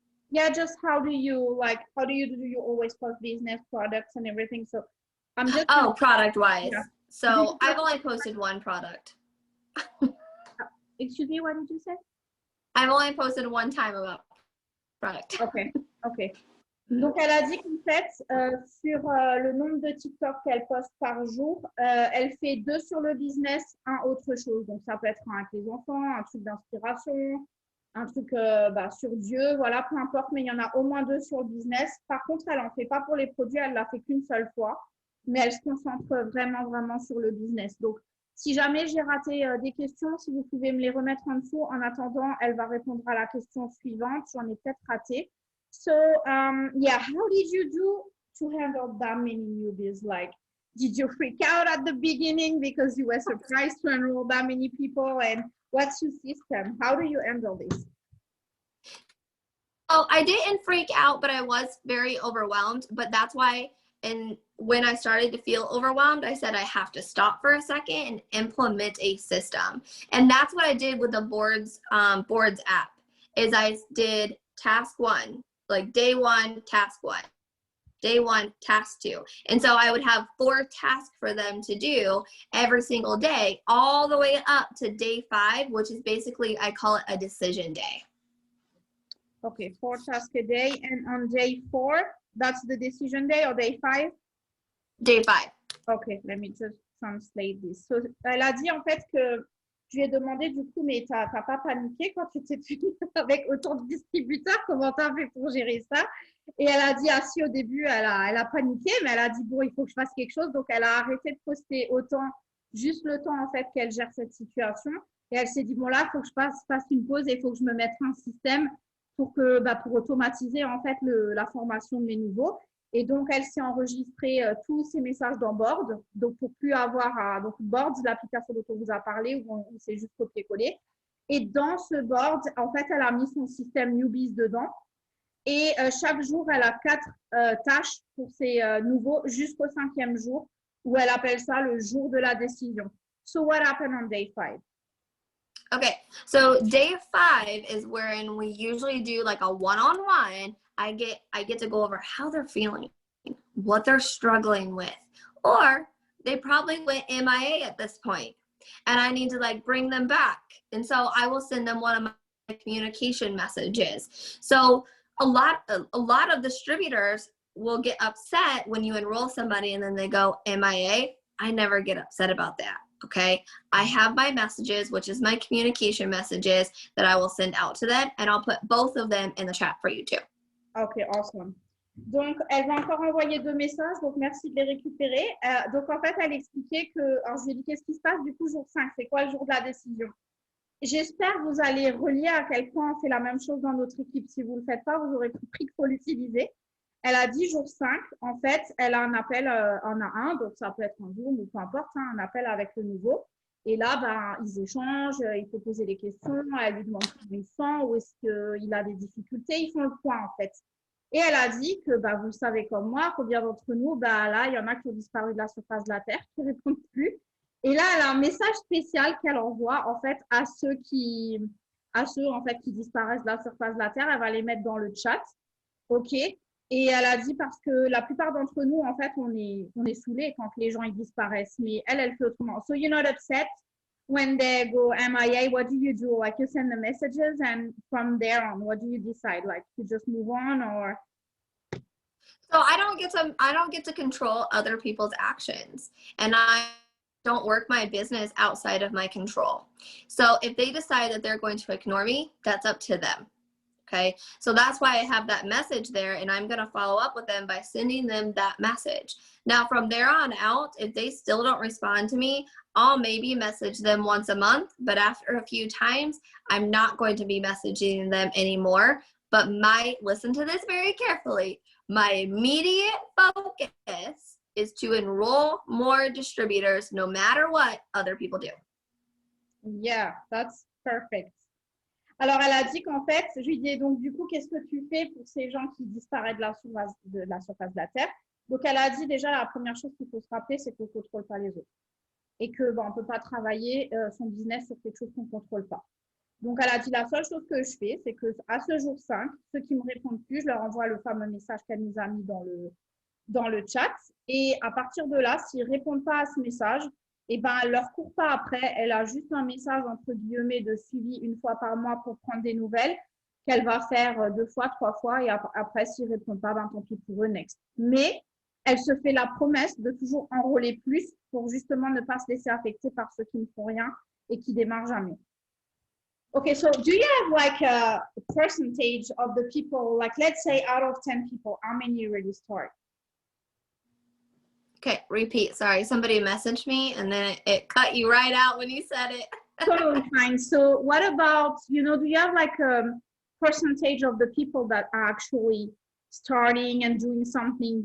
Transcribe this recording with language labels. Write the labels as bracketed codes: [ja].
[en] Yeah, just how do you always post business products and everything? So I'm just product wise. Yeah. So I've only posted 1 product. Excuse me, what did you say? I've only posted 1 time about product. Ok. [fr] Donc, elle a dit qu'en fait, sur le nombre de TikTok qu'elle poste par jour, elle fait 2 sur le business, 1 autre chose. Donc, ça peut être un avec les enfants, un truc d'inspiration, un truc sur Dieu, voilà, peu importe, mais il y en a au moins 2 sur le business. Par contre, elle n'en fait pas pour les produits, elle l'a fait qu'une seule fois, mais elle se concentre vraiment, vraiment sur le business. Donc, Si jamais j'ai raté des questions, si vous pouvez me les remettre en dessous. En attendant, elle va répondre à la question suivante. J'en ai peut-être raté. [en] So, yeah, how did you do to handle that many newbies? Like, did you freak out at the beginning because you were surprised to enroll that many people? And what's your system? How do you handle this? Oh, I didn't freak out, but I was very overwhelmed. But that's why, and when I started to feel overwhelmed, I said I have to stop for a second and implement a system. And that's what I did with the boards app. Is I did task 1, like day 1, task 1, day 1, task 2, and so I would have 4 tasks for them to do every single day, all the way up to day 5, which is basically, I call it a decision day. Okay, 4 tasks a day. And on day 4, that's the decision day, or day 5? Day 5. Okay, let me just translate this. [fr] So, elle a dit en fait que je lui ai demandé du coup, mais t'as pas paniqué quand tu t'es fini avec autant de distributeurs? Comment t'as fait pour gérer ça? Et elle a dit, ah si, au début, elle a paniqué, mais elle a dit, bon, il faut que je fasse quelque chose. Donc, elle a arrêté de poster autant, juste le temps en fait qu'elle gère cette situation. Et elle s'est dit, bon là, il faut que je fasse une pause et il faut que je me mette un système pour automatiser en fait la formation de mes nouveaux. Et donc, elle s'est enregistrée tous ces messages dans Board. Donc, pour plus avoir donc Board, l'application dont on vous a parlé, où c'est juste copier-coller. Et dans ce Board, en fait, elle a mis son système Newbies dedans. Et chaque jour, elle a 4 tâches pour ses nouveaux jusqu'au 5e jour, où elle appelle ça le jour de la décision. [en] So, what happened on day 5? Okay, so day 5 is wherein we usually do like a one-on-one. I get to go over how they're feeling, what they're struggling with, or they probably went MIA at this point, and I need to like bring them back. And so I will send them one of my communication messages. So a lot of distributors will get upset when you enroll somebody and then they go MIA. I never get upset about that. Okay, I have my messages, which is my communication messages that I will send out to them, and I'll put both of them in the chat for you too. Ok, awesome. [fr] Donc, elle va encore envoyer 2 messages, donc merci de les récupérer. Donc, en fait, elle expliquait que, alors je lui ai dit, qu'est-ce qui se passe du coup jour 5? C'est quoi le jour de la décision? J'espère que vous allez relier à quel point c'est la même chose dans notre équipe. Si vous ne le faites pas, vous aurez compris qu'il faut l'utiliser. Elle a dit jour 5, en fait, elle a un appel en a un, donc ça peut être un Zoom ou peu importe, hein, un appel avec le nouveau. Et là, ils échangent, il faut poser des questions, elle lui demande comment il sent, où est-ce qu'il a des difficultés, ils font le point en fait. Et elle a dit que, vous le savez comme moi, combien d'entre nous, là, il y en a qui ont disparu de la surface de la Terre, qui ne répondent plus. Et là, elle a un message spécial qu'elle envoie en fait à ceux qui disparaissent de la surface de la Terre. Elle va les mettre dans le chat, ok. Et elle a dit parce que la plupart d'entre nous, en fait, on est saoulés quand les gens ils disparaissent. Mais elle fait autrement. [en] So you're not upset when they go MIA. What do you do? Like you send the messages, and from there on, what do you decide? Like you just move on, or? So I don't get to control other people's actions, and I don't work my business outside of my control. So if they decide that they're going to ignore me, that's up to them. Okay, so that's why I have that message there, and I'm going to follow up with them by sending them that message. Now, from there on out, if they still don't respond to me, I'll maybe message them once a month, but after a few times, I'm not going to be messaging them anymore. But listen to this very carefully, my immediate focus is to enroll more distributors no matter what other people do. Yeah, that's perfect. [fr] Alors, elle a dit qu'en fait, je lui dis donc du coup, qu'est-ce que tu fais pour ces gens qui disparaissent de la surface de la Terre? Donc, elle a dit déjà, la première chose qu'il faut se rappeler, c'est qu'on ne contrôle pas les autres. Et qu'on ne peut pas travailler son business sur quelque chose qu'on ne contrôle pas. Donc, elle a dit, la seule chose que je fais, c'est qu'à ce jour 5, ceux qui ne me répondent plus, je leur envoie le fameux message qu'elle nous a mis dans le chat. Et à partir de là, s'ils ne répondent pas à ce message, elle ne leur court pas après. Elle a juste un message, entre guillemets, de suivi une fois par mois pour prendre des nouvelles qu'elle va faire 2 fois, 3 fois. Et après, s'ils ne répondent pas, tant pis pour eux, next. Mais elle se fait la promesse de toujours enrôler plus pour justement ne pas se laisser affecter par ceux qui ne font rien et qui démarrent jamais. [en] Okay, so do you have like a percentage of the people, like let's say out of 10 people, how many really start? Okay, repeat. Sorry, somebody messaged me and then it cut you right out when you said it. Totally fine. So what about, you know, do you have like a percentage of the people that are actually starting and doing something?